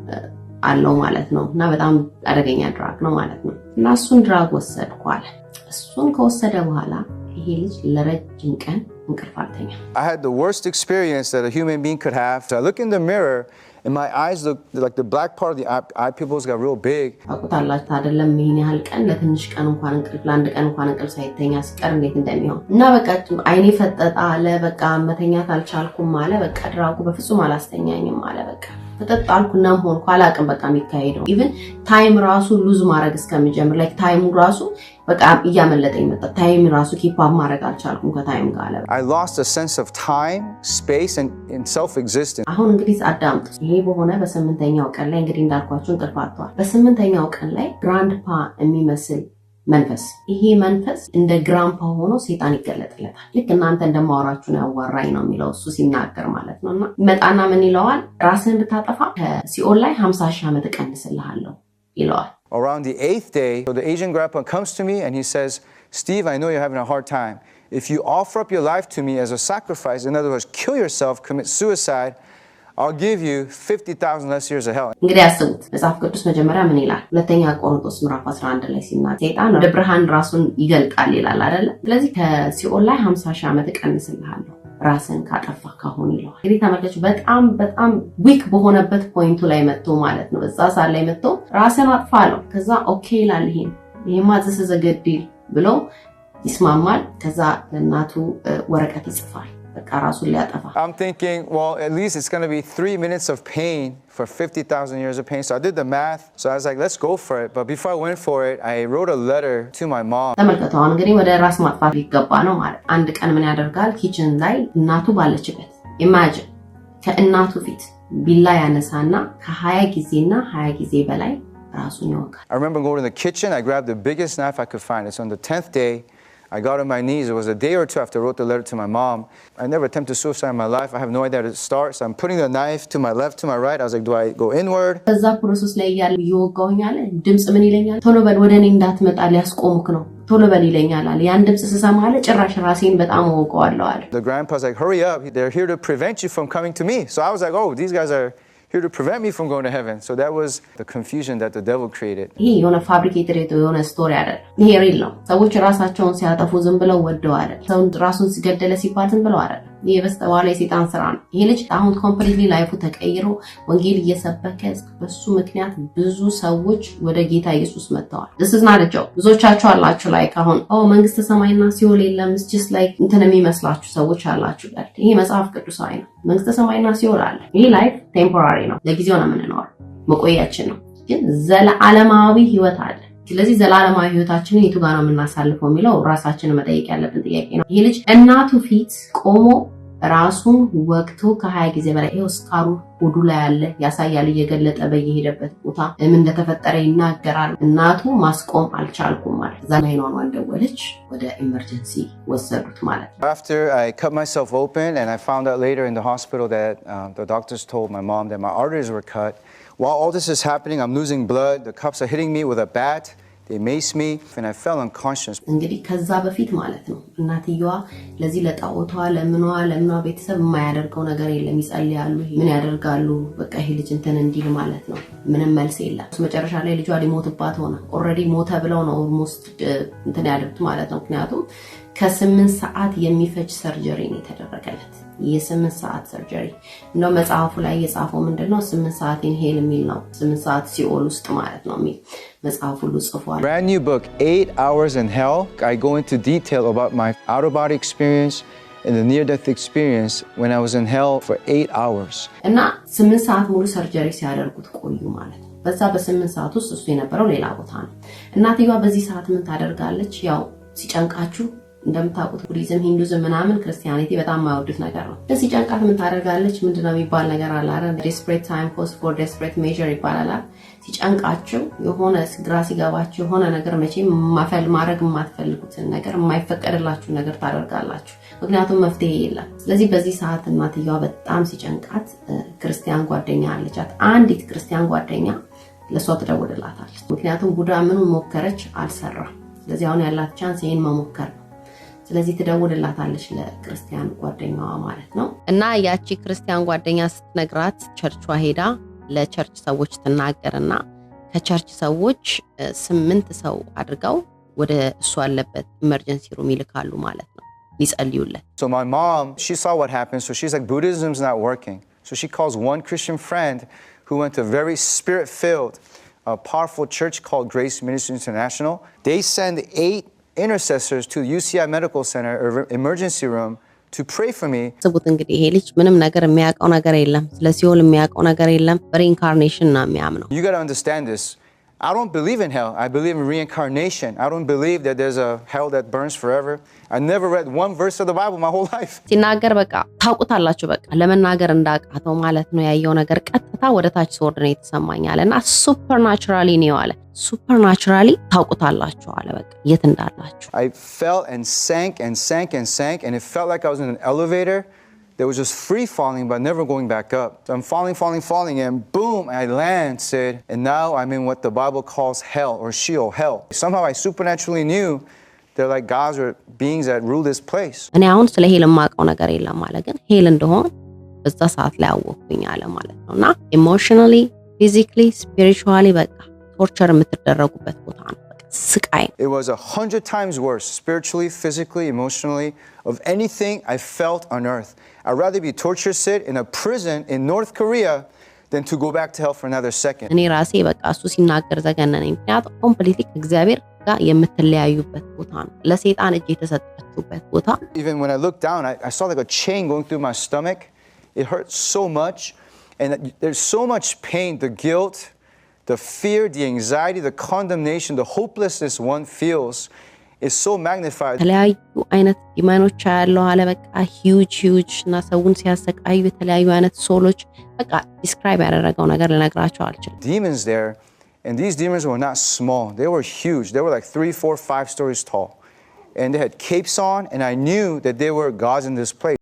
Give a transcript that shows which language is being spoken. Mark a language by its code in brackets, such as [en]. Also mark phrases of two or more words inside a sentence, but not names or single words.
[am] አለው ማለት ነው እና በጣም አደገኛ ድራግ ነው ማለት ነው። እና እሱን ድራግ ወሰድኩ አለ። እሱን ከወሰደ በኋላ ይሄ ልጅ ለረጅም ቀን እንቅልፍ አልተኛም። [en] I had the worst experience that a human being could have. So I look in the mirror and my eyes look like the black part of the eye pupils got real big. [am] አቁታላችሁ አይደለም ይሄን ያህል ቀን ለትንሽ ቀን እንኳን እንቅልፍ ለአንድ ቀን እንኳን እንቅልፍ ሳይተኛ ሲቀር እንዴት እንደሚሆን እና በቃ አይኔ ፈጠጣ አለ። በቃ መተኛት አልቻልኩም አለ። በቃ ድራጉ በፍጹም አላስተኛኝም አለ። በቃ ፍጥጥ አልኩና ሆንኩ አላቅም በቃ የሚካሄደው [en] even time [am] ራሱ ሉዝ ማድረግ እስከምጀምር ላይክ ታይሙ ራሱ በቃ እያመለጠኝ መጣ ታይም ራሱ [en] keep up [am] ማድረግ አልቻልኩም ከታይም ጋር [en] I lost a sense of time, space and self-existence. [am] አሁን እንግዲህ አዳምጡ። ይሄ በሆነ በስምንተኛው ቀን ላይ እንግዲህ እንዳልኳችሁ እንቅልፍ አጥቷል። በስምንተኛው ቀን ላይ ግራንድፓ የሚመስል መንፈስ ይሄ መንፈስ እንደ ግራምፓ ሆኖ ሰይጣን ይገለጥለታል። ልክ እናንተ እንደማወራችሁ ነው ያዋራኝ ነው የሚለው እሱ ሲናገር ማለት ነውና መጣና ምን ይለዋል? ራስን ብታጠፋ ከሲኦል ላይ 50,000 ዓመት እቀንስልሃለሁ ይለዋል። [en] Around the 8th day, so the Asian grandpa comes to me and he says, Steve, I know you're having a hard time. If you offer up your life to me as a sacrifice, in other words, kill yourself, commit suicide, I'll give you 50,000 less years of hell. [am] እንግዲህ አስቡት መጽሐፍ ቅዱስ መጀመሪያ ምን ይላል? ሁለተኛ ቆሮንቶስ ምዕራፍ 11 ላይ ሲናገር ሰይጣን ወደ ብርሃን ራሱን ይገልጣል ይላል አይደል? ስለዚህ ከሲኦል ላይ 50,000 ዓመት እቀንስልሃለሁ ራስን ካጠፋ ካሁን ይለዋል። እንግዲህ ተመልካች በጣም ዊክ በሆነበት ፖይንቱ ላይ መጥቶ ማለት ነው በዛ ሰዓት ላይ መጥቶ ራስን አጥፋ አለው። ከዛ ኦኬ ይላል ይሄማ ዘገዲል ብሎ ይስማማል። ከዛ ለእናቱ ወረቀት ይጽፋል በቃ ራሱን ሊያጠፋ። [en] I'm thinking, well, at least it's going to be 3 minutes of pain for 50,000 years of pain. So I did the math. So I was like, let's go for it. But before I went for it, I wrote a letter to my mom. [am] ተመልከቱ አሁን እንግዲህ ወደ ራስ ማጥፋት ሊገባ ነው ማለት። አንድ ቀን ምን ያደርጋል? ኪችን ላይ እናቱ ባለችበት ኢማጂን ከእናቱ ፊት ቢላ ያነሳና ከ20 ጊዜና 20 ጊዜ በላይ ራሱን ይወጋል። [en] I remember going to the kitchen. I grabbed the biggest knife I could find. It's on the 10th day. I got on my knees. It was a day or two after I wrote the letter to my mom. I never attempted suicide in my life. I have no idea how to start. So I'm putting the knife to my left, to my right. I was like, do I go inward? [am] ከዛ ፕሮሰስ ላይ ያለ ይወጋውኛል። ድምጽ ምን ይለኛል? ቶሎ በል ወደ እኔ እንዳትመጣ ሊያስቆሙክ ነው። ቶሎ በል ይለኛል አለ። ያን ድምጽ ስሰማ አለ ጭራሽ ራሴን በጣም ወቀዋለሁ አለ። [en] The grandpa's like, hurry up. They're here to prevent you from coming to me. So I was like, oh, these guys are here to prevent me from going to heaven. So that was the confusion that the devil created. [am] ይሄ የሆነ ፋብሪኬትድ የሆነ ስቶሪ አይደል። ይሄ ሪል ነው። ሰዎች ራሳቸውን ሲያጠፉ ዝም ብለው ወደው አይደል። ሰው ራሱን ሲገደለ ሲባል ዝም ብለው አይደል። ይሄ በስተኋላ የሰይጣን ስራ ነው። ይሄ ልጅ አሁን ኮምፕሊትሊ ላይፉ ተቀይሮ ወንጌል እየሰበከ በሱ ምክንያት ብዙ ሰዎች ወደ ጌታ ኢየሱስ መጥተዋል። [en] this is not a joke። [am] ብዙዎቻችሁ አላችሁ ላይክ አሁን መንግስተ ሰማይና ሲኦል የለም [en] it's just like [am] እንትን የሚመስላችሁ ሰዎች አላችሁ ጋር። ይሄ መጽሐፍ ቅዱሳዊ ነው። መንግስተ ሰማይና ሲኦል አለ። ይሄ [en] life temporary [am] ነው። ለጊዜው ነው የምንኖረው፣ መቆያችን ነው። ግን ዘላለማዊ ህይወት አለ። ስለዚህ ዘላለማዊ ህይወታችንን የቱ ጋር ነው የምናሳልፈው የሚለው ራሳችንን መጠየቅ ያለብን ጥያቄ ነው። ይሄ ልጅ እናቱ ፊት ቆሞ ራሱን ወቅቱ ከ20 ጊዜ በላይ ይሄው ስካሩ ሆዱ ላይ ያለ ያሳያል። እየገለጠ በየሄደበት ቦታ ምን እንደተፈጠረ ይናገራል። እናቱ ማስቆም አልቻልኩም ማለት እዛ ላይ ነው ደወለች፣ ወደ ኢመርጀንሲ ወሰዱት ማለት ነው። [en] After I cut myself open and I found out later in the hospital that the doctors told my mom that my arteries were cut. While all this is happening, I'm losing blood. The cops are hitting me with a bat. They maced me and I fell unconscious. [am] እንግዲህ ከዛ በፊት ማለት ነው እናትየዋ ለዚህ ለጣዖቷ ለምኗ ቤተሰብ የማያደርገው ነገር የለም። ይጸልያሉ፣ ምን ያደርጋሉ፣ በቃ ይሄ ልጅ እንትን እንዲል ማለት ነው። ምንም መልስ የለም። መጨረሻ ላይ ልጇ ሊሞትባት ሆነ። ኦልሬዲ ሞተ ብለው ነው ኦልሞስት እንትን ያደርጉት ማለት ነው። ምክንያቱም ከ8 ሰዓት የሚፈጅ ሰርጀሪ ነው የተደረገለት። የ8 ሰዓት ሰርጀሪ ነው። መጽሐፉ ላይ የጻፈው ምንድነው 8 ሰዓት [en] in hell [am] የሚል ነው። 8 ሰዓት ሲኦል ውስጥ ማለት ነው የሚል መጽሐፉ ሁሉ ጽፏል። [en] Brand new book, 8 Hours in Hell. I go into detail about my out of body experience and the near death experience when I was in hell for 8 hours. [am] እና 8 ሰዓት ሙሉ ሰርጀሪ ሲያደርጉት ቆዩ ማለት ነው። በዛ በ8 ሰዓት ውስጥ እሱ የነበረው ሌላ ቦታ ነው። እናትየዋ በዚህ ሰዓት ምን ታደርጋለች? ያው ሲጨንቃችሁ እንደምታውቁት ቡዲዝም፣ ሂንዱዝም ምናምን ክርስቲያኒቲ በጣም የማይወዱት ነገር ነው። ለዚህ ጨንቃት ምን ታደርጋለች? ምንድነው የሚባል ነገር አለ አይደል? [en] desperate time calls for desperate measure [am] ይባላል። ሲጨንቃችሁ የሆነ ግራ ሲገባችሁ የሆነ ነገር መቼም ማድረግ የማትፈልጉትን ነገር የማይፈቀድላችሁ ነገር ታደርጋላችሁ። ምክንያቱም መፍትሄ የለም። ስለዚህ በዚህ ሰዓት እናትየዋ በጣም ሲጨንቃት ክርስቲያን ጓደኛ አለቻት። አንዲት ክርስቲያን ጓደኛ ለሷ ትደውልላታለች። ምክንያቱም ቡዳ ምኑን ሞከረች አልሰራም። ስለዚህ አሁን ያላት ቻንስ ይሄን መሞከር ነው። ስለዚህ ትደውልላታለች ለክርስቲያን ጓደኛዋ ማለት ነው። እና ያቺ ክርስቲያን ጓደኛ ስትነግራት ቸርቿ ሄዳ ለቸርች ሰዎች ትናገርና ከቸርች ሰዎች 8 ሰው አድርገው ወደ እሱ አለበት [en] emergency room [am] ይልካሉ ማለት ነው ሊጸልዩለት። [en] So my mom, she saw what happened, so she's like, Buddhism's not working. So she calls one Christian friend who went to a very spirit-filled, powerful church called Grace Ministry International. They send 8 intercessors to UCI Medical Center or emergency room to pray for me. [am] ስቡት እንግዲህ ይሄ ልጅ ምንም ነገር የሚያውቀው ነገር የለም ስለ ሲኦል የሚያውቀው ነገር የለም በሪኢንካርኔሽን ነው የሚያምነው [en] You got to understand this. I don't believe in hell. I believe in reincarnation. I don't believe that there's a hell that burns forever. I never read one verse of the Bible my whole life. [am] ሲናገር በቃ ታውቁታላችሁ በቃ ለመናገር እንዳቃተው ማለት ነው ያየው ነገር ቀጥታ ወደ ታች ሲወርድ ነው የተሰማኛልና ሱፐርናቹራሊ ነው አለ ሱፐርናቹራሊ ታውቁታላችሁ አለ በቃ የት እንዳላችሁ [en] I fell and sank and sank and sank and it felt like I was in an elevator that was just free falling but never going back up. So I'm falling and boom, I land, Sid, and now I'm in what the Bible calls hell or Sheol, hell. Somehow I supernaturally knew they're like gods or beings that rule this place. [am] እኔ አሁን ስለ ሄል የማውቀው ነገር የለም ማለት ግን ሄል እንደሆነ በዛ ሰዓት ላይ አወቅኩኝ አለ ማለት ነውና [en] emotionally physically spiritually [am] በቃ ቶርቸር የምትደረጉበት ቦታ ነው ስቃይ [en] It was 100 times worse spiritually, physically, emotionally of anything I felt on earth. I'd rather be tortured sit in a prison in North Korea than to go back to hell for another second. [am] እኔ ራሴ በቃ እሱ ሲናገር ዘገነነኝ ምክንያቱም ኮምፕሊትሊ እግዚአብሔር ጋር የምትለያዩበት ቦታ ነው ለሰይጣን እጅ የተሰጣችሁበት ቦታ [en] Even when I looked down I saw like a chain going through my stomach. It hurt so much and there's so much pain, the guilt, the fear, the anxiety, the condemnation, the hopelessness one feels is so magnified. [am] የተለያዩ አይነት ዲማኖች ያለው አለ በቃ ሂውጅ እና ሰውን ሲያሰቃዩ የተለያዩ አይነት ሶሎች በቃ ዲስክራይብ ያደረገው ነገር ልነግራቸው አልችልም [en] Demons there, and these demons were not small. They were huge. They were like 3, 4, 5 stories tall. And they had capes on, and I knew that they were gods in this place.